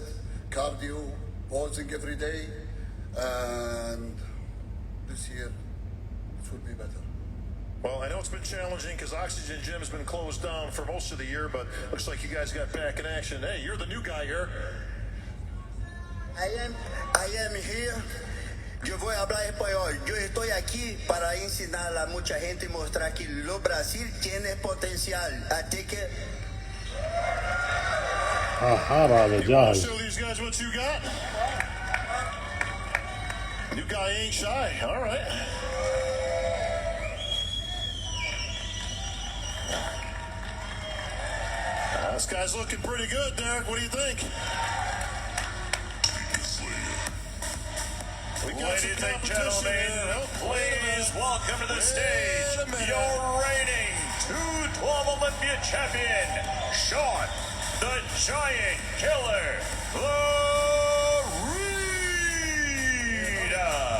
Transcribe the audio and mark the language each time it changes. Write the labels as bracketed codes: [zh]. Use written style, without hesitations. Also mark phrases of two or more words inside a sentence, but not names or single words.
[en] Cardio, posing every day, and this year it will be better. Well, I know it's been challenging because Oxygen Gym has been closed down for most of the year, but looks like you guys got back in action. Hey, you're the new guy here. I am here [es] Yo voy a hablar español. Yo estoy aquí para enseñar a mucha gente y mostrar que lo Brasil tiene potencial. Así que [ar] هذا جاهز. [en] Show these guys what you got. New guy ain't shy. All right. This guy's looking pretty good, Derek. What do you think? Ladies and gentlemen, please welcome to the stage your reigning 212 Olympia champion, Sean the Giant Killer Florida.